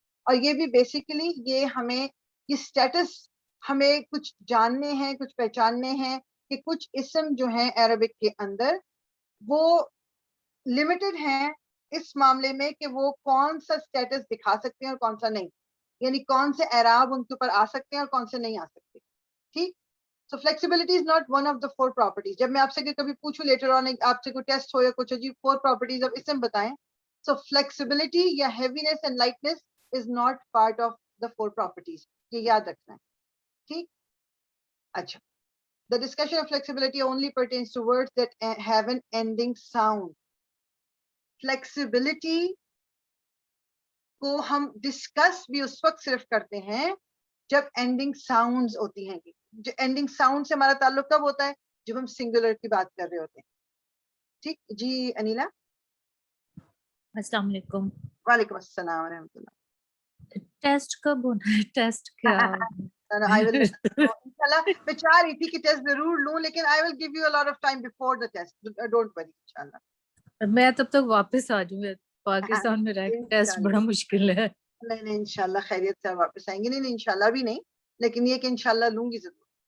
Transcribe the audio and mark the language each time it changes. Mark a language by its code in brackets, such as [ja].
[ur] اور یہ بھی بیسیکلی یہ ہمیں یہ اسٹیٹس ہمیں کچھ جاننے ہیں, کچھ پہچاننے ہیں کہ کچھ اسم جو ہیں عربک کے اندر وہ لمیٹڈ ہیں اس معاملے میں کہ وہ کون سا اسٹیٹس دکھا سکتے ہیں اور کون سا نہیں, یعنی کون سے اعراب ان کے اوپر آ سکتے ہیں اور کون سے نہیں آ سکتے. [en] ٹھیک, so flexibility is not one of the 4 properties. [ur] جب میں آپ سے کبھی پوچھوں لیٹر آن, آپ سے کوئی ٹیسٹ ہو یا کچھ جی 4 پراپرٹیز آف اسم بتائیں, [en] so flexibility یا heaviness and lightness is not part of the 4 properties, [ur] یہ یاد رکھنا ہے. ٹھیک, اچھا. [en] The discussion of flexibility only pertains to words that have an ending sound. [ur] Flexibility کو ہم ڈسکس بھی اس وقت صرف کرتے ہیں جب اینڈنگ ساؤنڈز ہوتی ہیں. جو اینڈنگ ساؤنڈ سے ہمارا تعلق کب ہوتا ہے؟ جب ہم سنگولر کی بات کر رہے ہوتے ہیں. ٹھیک جی انیلا. السلام علیکم. وعلیکم السلام ورحمۃ اللہ. ٹیسٹ کب ہونا ہے؟ ٹیسٹ کیا؟ انشاءاللہ میں چاہ رہی تھی کہ ٹیسٹ ضرور لوں, لیکن [en] I will give you a lot of time before the test. Don't worry, انشاءاللہ. [ur] میں تب تک واپس آ جاؤں گا پاکستان میں رہ کے, ٹیسٹ بڑا مشکل ہے. نہیں انشاءاللہ خیریت سے واپس آئیں گے. نہیں انشاءاللہ بھی نہیں, لیکن یہ کہ انشاءاللہ لوں گی ضرور.